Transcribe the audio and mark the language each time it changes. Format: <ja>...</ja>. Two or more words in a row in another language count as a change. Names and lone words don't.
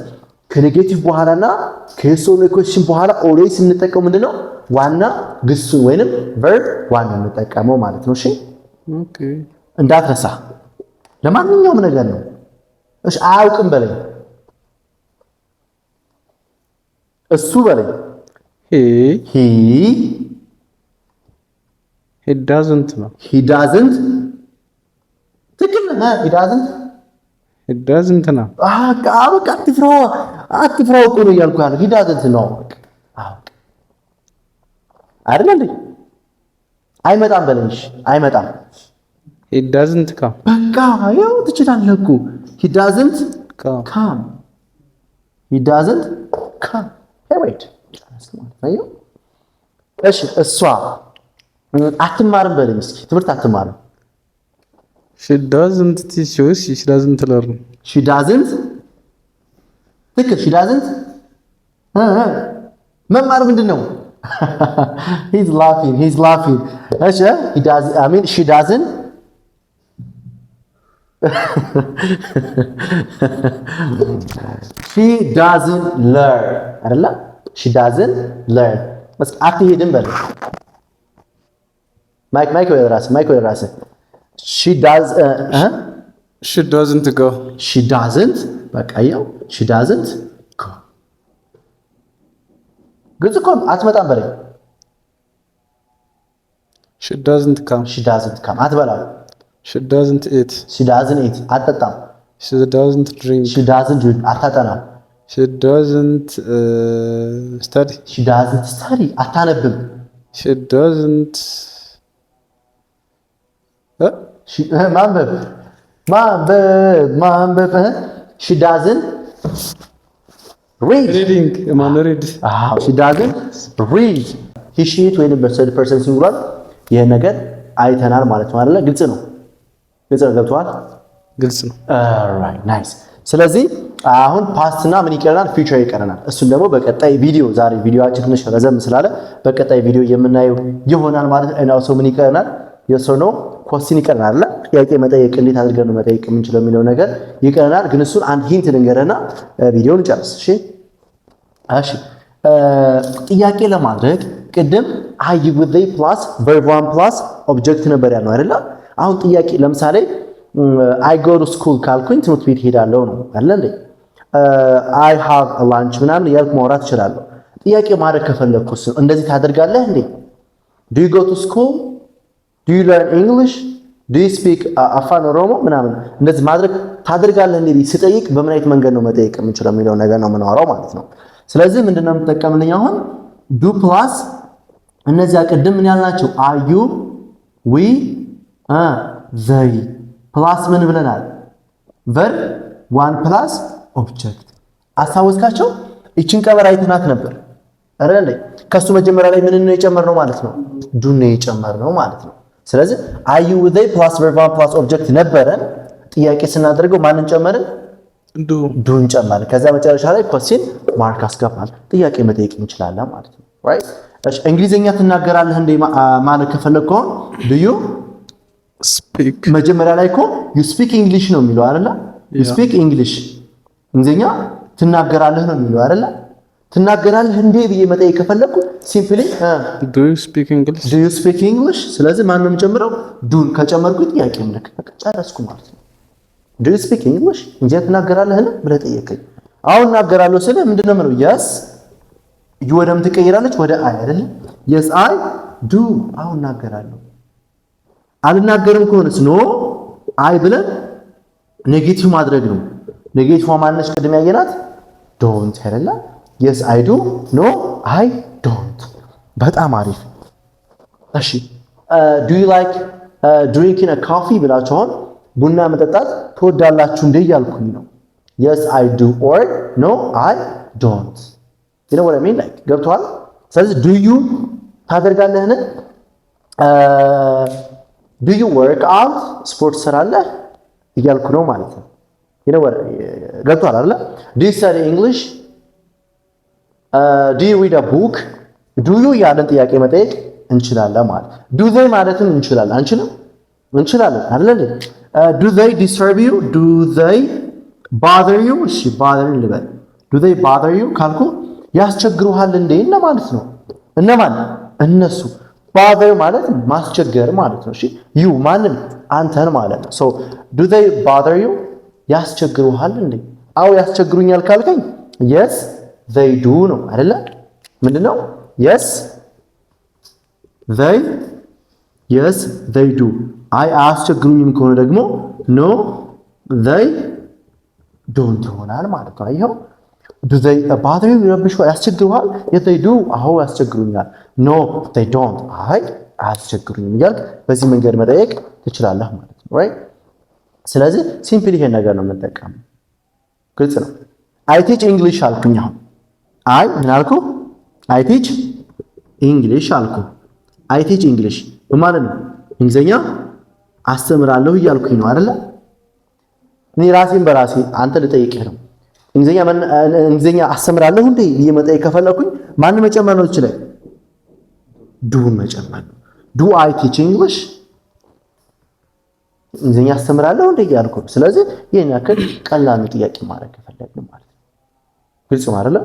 <am>ከኔጌቲቭ በኋላና ከሶል ኢኩዌሽን በኋላ ኦልዌይስ የምንጠቀመው ምንድነው? ዋና ግሱን ወይንም ቨርብ ዋና የምንጠቀመው ማለት ነው። እሺ ኦኬ፣ እንዳትረሳ። ለማንኛውም ነገር ነው። እሺ አያውቅም በለኝ፣ እሱ በለኝ።</am> <en>he doesn't ነው። he doesn't</en> <am>ትክክል ነህ።</am> <en>he doesn't</en> <am>ነው። በቃ አትፍራው እኮ ነው እያልኩ ያለው።</am> <en>he doesn't</en> <am>ነው አይደል እንዴ? አይመጣም በለኝ። እሺ አይመጣም።</am> <en>he doesn't come</en> <am>በቃ ያው ትችላለህ እኮ</am> <en>he doesn't come he doesn't come hey wait</en> <am>እሺ እሷ አትማርም በለኝ እስኪ። ትምህርት አትማርም።</am> <en>she doesn't teach you she doesn't learn she doesn't ትክክል she doesn't</en> <am>መማር ምንድነው?</am> <en>he's laughing እሺ he does I mean she doesn't learn አይደለ? she doesn't learn</en> <am>በስ አትሄድም በል። ማይክ ወደ ራስህ</am> <en>she doesn't go</en> <am>በቃ ያው</am> <en>she doesn't go</en> <am>ግልጽ እኮ አትመጣም በለኝ።</am> <en>she doesn't come</en> <am>አትበላም።</am> <en>she doesn't eat</en> <am>አትጠጣም።</am> <en>she doesn't drink</en> <am>አታጠናም።</am> <en>she doesn't</en> <am>study አታነብም።</am> <en>she doesn't</en> <am>ማንበብ</am> <en>she doesn't read she doesn't read he she it</en> <am>ወይንም</am> <en>in third person singular</en> <am>ይሄን ነገር አይተናል ማለት ነው አይደለ? ግልጽ ነው ገብቷል? ግልጽ ነው።</am> <en>alright nice።</en> <am>ስለዚህ አሁን ፓስት እና ምን ይቀረናል? ፊውቸር ይቀረናል። እሱን ደግሞ በቀጣይ ቪዲዮ ዛሬ ቪዲዮአችን ትንሽ ረዘም ስላለ በቀጣይ ቪዲዮ የምናየው ይሆናል ማለት ነው። እና ሰው ምን ይቀረናል?</am> <en>yes or no question</en> <am>ይቀረናል አይደል? ጥያቄ መጠየቅ እንዴት አድርገን ነው መጠየቅ የምንችለው የሚለው ነገር ይቀረናል። ግን እሱን አንድ ሂንት ልንገርና ቪዲዮውን እንጨርስ። እሺ ጥያቄ ለማድረግ ቅድም</am> <en>I with they plus verb 1 plus object</en> <am>ነበር ያለው አይደል? አሁን ጥያቄ ለምሳሌ</am> <en>I go to school</en> <am>ካልኩኝ ትምህርት ቤት ሄዳለሁ ነው አይደል እንዴ?</am> <en>I have a lunch</en> <am>ምናምን ያልኩ ማውራት እችላለሁ። ጥያቄ ማድረግ ከፈለኩስ እንደዚህ ታደርጋለህ እንዴ?</am> <en>Do you go to school? Do you learn English? Do you speak</en> <am>አፋን ኦሮሞ ምናምን እንደዚህ ማድረግ ታደርጋለህ እንዴ? ስጠይቅ በምን አይነት መንገድ ነው መጠየቅ የምንችለው የሚለው ነገር ነው የምናወራው ማለት ነው። ስለዚህ ምንድነው የምንጠቀምልኝ አሁን</am> <en>do plus</en> <am>እነዚያ ቅድም ምን ያልናቸው</am> <en>are you we they plus</en> <am>ምን ብለናል?</am> <en>verb 1 plus object አስታወስካቸው?</en> <am>እቺን ቀመር አይተናት ነበር አይደል? ከሱ መጀመሪያ ላይ ምን ነው የጨመርነው ማለት ነው? do ነው የጨመርነው ማለት ነው። ስለዚህ</am> <en>are you with they plus verb 1 plus object</en> <am>ነበረን። ጥያቄ ስናደርገው ማንን ጨመርን? ዱን ጨመርን። ከዛ መጨረሻ ላይ</am> <en>question mark</en> <am>አስገባል። ጥያቄ መጠየቅ እንችላለን ማለት ነው። ራይት እሺ እንግሊዘኛ ትናገራለህ እንዴ ማለት ከፈለግከው</am> <en>do you speak</en> <am>መጀመሪያ ላይ እኮ</am> <en>you speak English</en> <am>ነው የሚለው አይደለ?</am> <en>you speak English</en> <am>እንግሊዘኛ ትናገራለህ ነው የሚለው አይደለ? ትናገራለህ እንዴ ብዬ መጠየቅ ከፈለኩ ሲምፕሊ</am> <en>do you speak English</en> <am>ስለዚህ ማን ነው የምጨምረው? ዱን ከጨመርኩ ጥያቄ ምልክት በቃ ጨረስኩ ማለት ነው።</am> <en>do you speak English</en> <am>እንግሊዘኛ ትናገራለህ ብለህ ጠየቀኝ። አሁን እናገራለሁ ስለ ምንድነው የምለው?</am> <en>yes you</en> <am>ወደም ትቀይራለች ወደ አይ አይደለ?</am> <en>yes I do</en> <am>አሁን እናገራለሁ። አልናገርም ከሆነስ</am> <en>no I</en> <am>ብለን ኔጌቲቭ ማድረግ ነው። ኔጌቲቭ ማነች? ቅድም ያየናት ዶንት አይደለ?</am> <en>yes I do no I don't።</en> <am>በጣም አሪፍ። እሺ</am> <en>do you like drinking a coffee</en> <am>ብላችሁ አሁን ቡና መጠጣት ትወዳላችሁ እንዴ እያልኩኝ ነው።</am> <en>yes I do or no I don't you know what I mean like</en> <am>ገብቷል። ስለዚህ</am> <en>do you ታደርጋለህን? do you work out</en> <am>ስፖርት ትሰራለህ እያልኩ ነው ማለት ነው።</am> <en>you know what</en> <am>ገብቷል አይደል?</am> <en>do you study English do you read a book do you</en> <am>ያለን ጥያቄ መጠየቅ እንችላለን ማለት</am> <en>do they</en> <am>ማለትም እንችላለን አንችልም? እንችላለን አይደል?</am> <en>do they disturb you do they bother you እሺ bother ልበል do they bother you</en> <am>ካልኩ ያስቸግሩሃል እንዴ እና ማለት ነው። እነማን? እነሱ። bother ማለት ማስቸገር ማለት ነው። እሺ you ማንን? አንተን ማለት ነው።</am> <en>so do they bother you</en> <am>ያስቸግሩሃል እንዴ? አው ያስቸግሩኛል ካልከኝ</am> <en>yes they do</en> <am>ነው አይደለ? ምንድነው?</am> <en>yes they do።</en> <am>አይ አያስቸግሩኝም ከሆነ ደግሞ</am> <en>no they don't</en> <am>ይሆናል ማለት ነው። አይኸው</am> <en>do they bother you ያስቸግሩሃል? yes they do</en> <am>አዎ ያስቸግሩኛል።</am> <en>no they don't</en> <am>አይ አያስቸግሩኝም እያልክ በዚህ መንገድ መጠየቅ ትችላለህ ማለት ነው። right ስለዚህ ሲምፕሊ ይሄን ነገር ነው የምንጠቀመው። ግልጽ ነው።</am> <en>I teach English</en> <am>አልኩኝ። አሁን አይ ምን አልኩ?</am> <en>I teach English</en> <am>አልኩ።</am> <en>I teach English</en> <am>ማለት ነው እንግሊዘኛ አስተምራለሁ እያልኩኝ ነው አይደለ? እኔ ራሴን በራሴ አንተ ልጠይቅህ ነው። እንግሊዘኛ አስተምራለሁ እንዴ ብዬ መጠየቅ ከፈለኩኝ ማን መጨመር ነው ይችላል? ዱን መጨመር ነው።</am> <en>do I teach English</en> <am>እንግሊዘኛ አስተምራለሁ እንዴ እያልኩ ነው። ስለዚህ ይሄን ያክል ቀላል ጥያቄ ማድረግ ከፈለግን ማለት ነው። ግልጽ ነው አይደለ?</am>